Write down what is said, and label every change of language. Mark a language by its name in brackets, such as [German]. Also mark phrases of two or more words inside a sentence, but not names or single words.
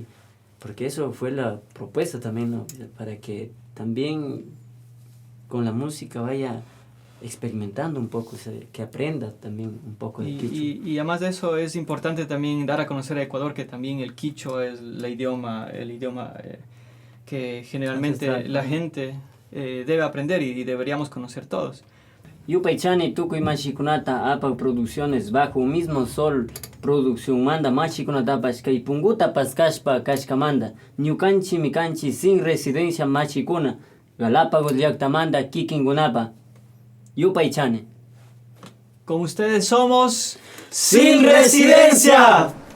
[Spanish] Porque eso fue la propuesta también, ¿no?, para que también con la música vaya experimentando un poco, que aprenda también un poco de quichua. Y además de eso es importante también dar a conocer a Ecuador que también el quichua es el idioma que generalmente la gente debe aprender y deberíamos conocer todos. [Quechua] Yupaychani tukuy machikunata APA Producciones bajo un mismo sol producción manda machikunatapas kay punguta paskashpa kashkamanda ñukanchi mikanchi Sin Residencia machikuna Galápagos llaqtamanta kikingunapa Yupaychani. [Spanish] Con ustedes somos Sin Residencia.